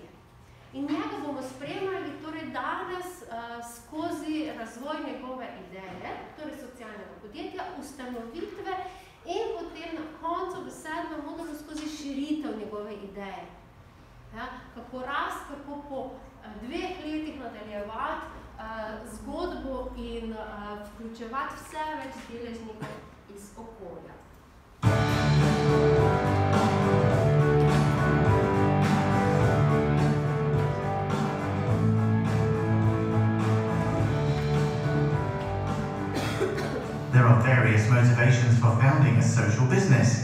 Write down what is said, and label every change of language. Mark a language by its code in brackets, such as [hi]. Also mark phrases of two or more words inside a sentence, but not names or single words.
[sl] In njega bomo spremljali torej danes skozi razvoj njegove ideje, torej socialnega podjetja, ustanovitve in potem na koncu v 7. modulu skozi širitev njegove ideje. Kako rast, kako po 2 letih nadaljevati zgodbo in vključevati vse več deležnikov iz okolja. [en] There are various motivations for founding a social business.